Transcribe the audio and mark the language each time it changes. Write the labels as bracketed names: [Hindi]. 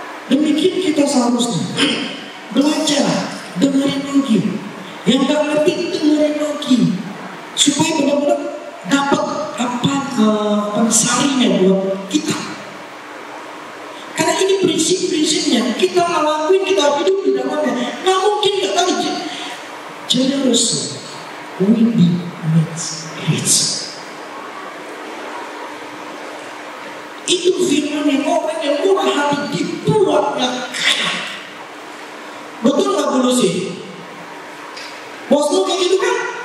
[Indonesian] Demikian kita seharusnya belajar, dengerin lagi. Yang gak ngerti dengerin lagi, supaya benar-benar dapat pensarinya buat kita. Karena ini prinsip-prinsipnya kita ngelakuin, kita hidup di dalamnya. Nggak mungkin gak tahu. [English] Generous will be made rich. [Indonesian] Itu firman yang orang yang murah hati dibuatnya kaya. Betul nggak dulu sih? Bos lu kayak gitu kan?